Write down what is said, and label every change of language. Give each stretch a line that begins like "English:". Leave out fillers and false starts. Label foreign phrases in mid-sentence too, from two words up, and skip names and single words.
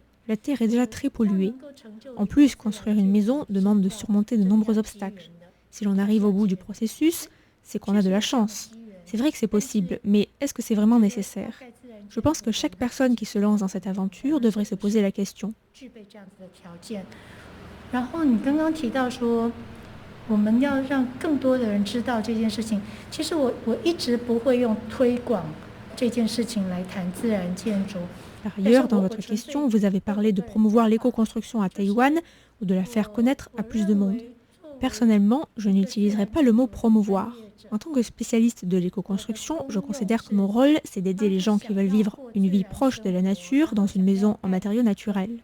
French: La terre est déjà très polluée. En plus, construire une maison demande de surmonter de nombreux obstacles. Si l'on arrive au bout du processus, c'est qu'on a de la chance. C'est vrai que c'est possible, mais est-ce que c'est vraiment nécessaire? Je pense que chaque personne qui se lance dans cette aventure devrait se poser la question.
Chinese: 然后你刚刚提到说，我们要让更多的人知道这件事情。其实我一直不会用推广这件事情来谈自然建筑。
French: Par ailleurs, dans votre question, vous avez parlé de promouvoir l'éco-construction à Taïwan ou de la faire connaître à plus de monde. Personnellement, je n'utiliserai pas le mot promouvoir. En tant que spécialiste de l'éco-construction, je considère que mon rôle, c'est d'aider les gens qui veulent vivre une vie proche de la nature dans une maison en matériaux naturels.